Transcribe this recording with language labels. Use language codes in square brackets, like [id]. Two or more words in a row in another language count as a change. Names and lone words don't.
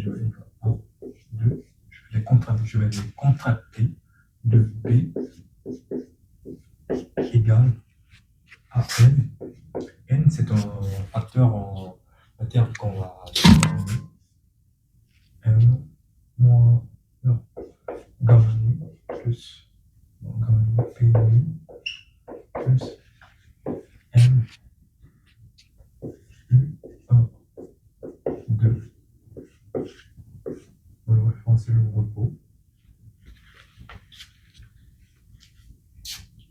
[fr] Je vais écrire 1, 2, je vais les contracter de P égale à N. N, c'est un facteur, un terme qu'on va déterminer. M moins gamma nu plus gamma nu P nu plus M U 1, 2. On va référencer le repos.